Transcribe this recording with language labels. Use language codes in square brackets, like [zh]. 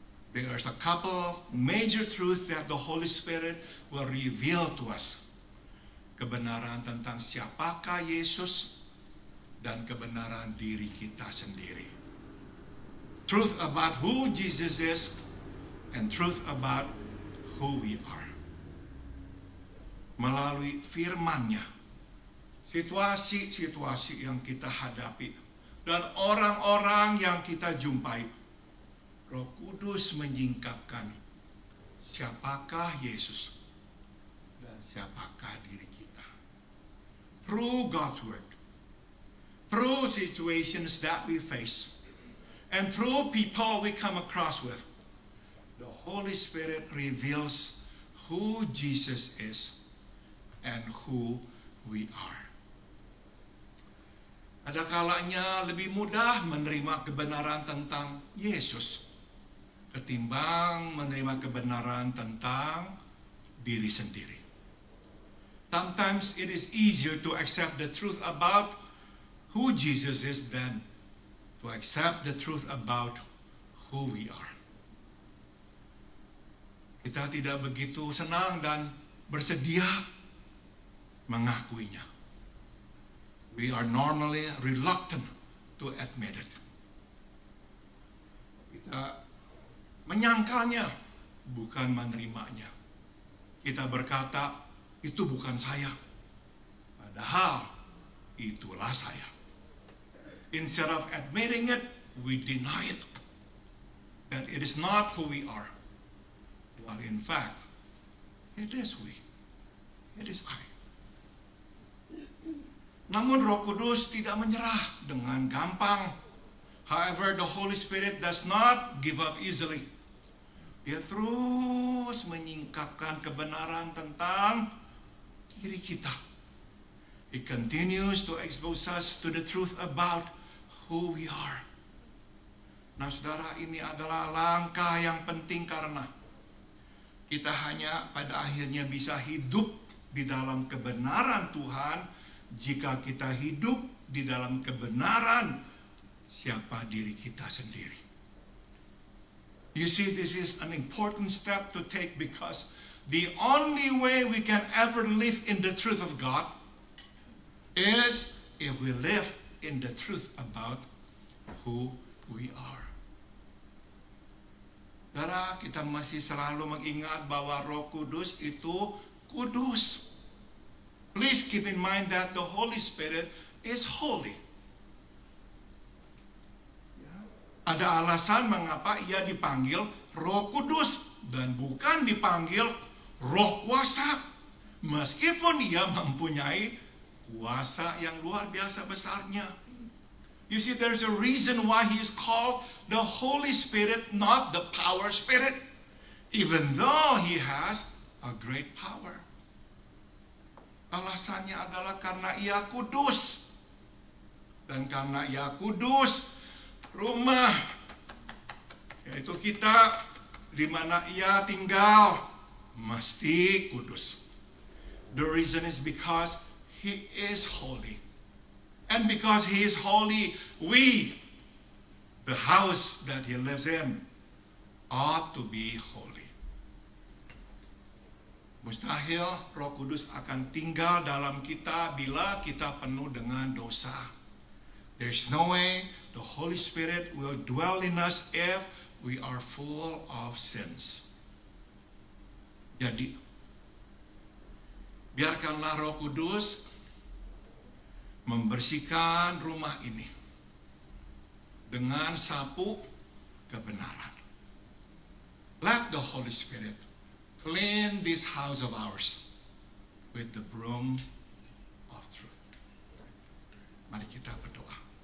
[en] There's a couple major truths that the Holy Spirit will reveal to us. [id] Kebenaran tentang siapakah Yesus dan kebenaran diri kita sendiri. [en] Truth about who Jesus is and truth about who we are. [id] Melalui firman-Nya, situasi-situasi yang kita hadapi, dan orang-orang yang kita jumpai, Roh Kudus menyingkapkan siapakah Yesus dan siapakah diri kita. [en] Through God's Word, through situations that we face, and through people we come across with, the Holy Spirit reveals who Jesus is and who we are. [id] Ada kalanya lebih mudah menerima kebenaran tentang Yesus ketimbang menerima kebenaran tentang diri sendiri. [en] Sometimes it is easier to accept the truth about who Jesus is than to accept the truth about who we are. [id] Kita tidak begitu senang dan bersedia mengakuinya. [en] We are normally reluctant to admit it. [id] Kita menyangkalnya, bukan menerimanya. Kita berkata, itu bukan saya. Padahal, itulah saya. [en] Instead of admitting it, we deny it. That it is not who we are. While in fact, it is we. It is I. [id] Namun Roh Kudus tidak menyerah dengan gampang. [en] However, the Holy Spirit does not give up easily. [id] Dia terus menyingkapkan kebenaran tentang diri kita. [en] He continues to expose us to the truth about who we are. [id] Nah, saudara, ini adalah langkah yang penting karena kita hanya pada akhirnya bisa hidup di dalam kebenaran Tuhan jika kita hidup di dalam kebenaran siapa diri kita sendiri. [en] You see, this is an important step to take because the only way we can ever live in the truth of God is if we live in the truth about who we are. [id] Saudara, kita masih selalu mengingat bahwa Roh Kudus itu kudus. [en] Please keep in mind that the Holy Spirit is holy. [id] Ada alasan mengapa ia dipanggil Roh Kudus dan bukan dipanggil Roh Kuasa. Meskipun ia mempunyai kuasa yang luar biasa besarnya. [en] You see, there's a reason why he is called the Holy Spirit, not the power spirit. Even though he has a great power. [id] Alasannya adalah karena ia kudus. Dan karena ia kudus, rumah, yaitu kita, di mana ia tinggal, mesti kudus. [en] The reason is because he is holy. And because he is holy, we, the house that he lives in, ought to be holy. [id] Mustahil Roh Kudus akan tinggal dalam kita bila kita penuh dengan dosa. [en] There's no way the Holy Spirit will dwell in us if we are full of sins. [id] Jadi, biarkanlah Roh Kudus membersihkan rumah ini dengan sapu kebenaran. [en] Let the Holy Spirit clean this house of ours with the broom of truth. [id] Mari kita berdoa.